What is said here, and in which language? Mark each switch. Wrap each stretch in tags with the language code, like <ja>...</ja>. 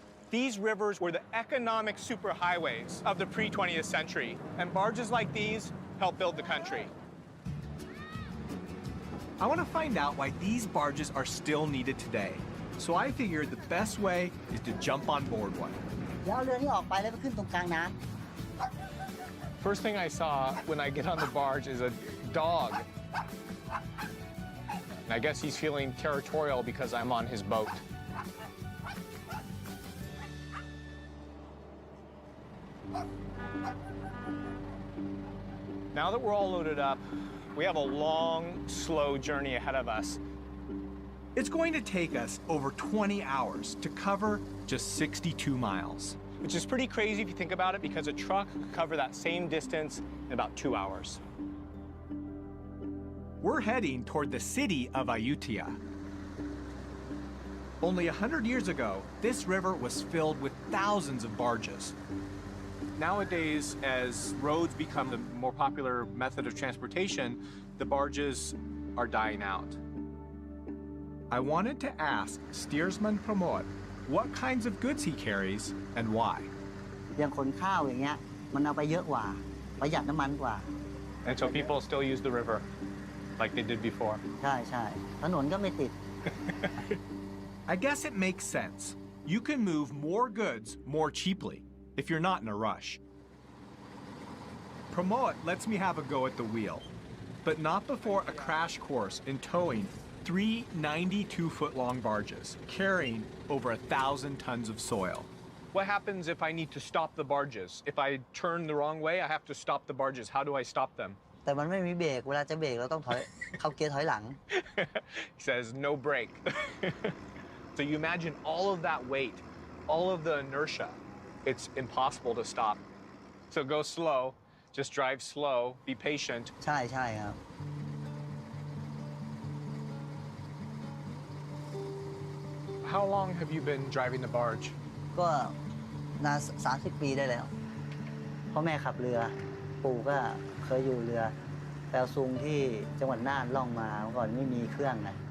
<en>These rivers were the economic superhighways of the pre-20th century, and barges like these helped build the country. I want to find out why these barges are still needed today, so I figured the best way is to jump on board one.</en> <th>เดี๋ยวเอาเรือนี้ออกไปแล้วไปขึ้นตรงกลางน้ำ</th> <en>First thing I saw when I get on the barge is a dog. And I guess he's feeling territorial because I'm on his boat. Now that we're all loaded up, we have a long, slow journey ahead of us. It's going to take us over 20 hours to cover just 62 miles. Which is pretty crazy if you think about it, because a truck could cover that same distance in about 2 hours. We're heading toward the city of Ayutthaya. Only 100 years ago, this river was filled with thousands of barges. Nowadays, as roads become the more popular method of transportation, the barges are dying out. I wanted to ask steersman Pramod what kinds of goods he carries and why.</en> <th>อย่างขนข้าวอย่างเงี้ยมันเอาไปเยอะกว่าประหยัดน้ำมันกว่า</th> <en>And so people still use the river like they did before.</en> <th>ใช่ใช่ถนนก็ไม่ติด</th> <en>I guess it makes sense. You can move more goods more cheaply if you're not in a rush. Pramod lets me have a go at the wheel, but not before a crash course in towing 3 92-foot-long barges carrying over 1,000 tons of soil. What happens if I need to stop the barges? If I turn the wrong way, I have to stop the barges. How do I stop them?</en> <th>แต่มันไม่มีเบรกเวลาจะเบรกเราต้องถอย เข้าเกียร์ถอยหลัง</th> <en>He says, no brake. So you imagine all of that weight, all of the inertia. It's impossible to stop. So go slow, just drive slow, be patient.</en> <th>ใช่ใช่ครับ</th> <en>How long have you been driving the barge?</en> <th>ก็นาน30 ปีได้แล้วพ่อแม่ขับเรือปู่ก็เคยอยู่เรือแปลซุงที่จังหวัดน่านล่องมาเมื่อก่อนไม่มีเครื่องไง</th>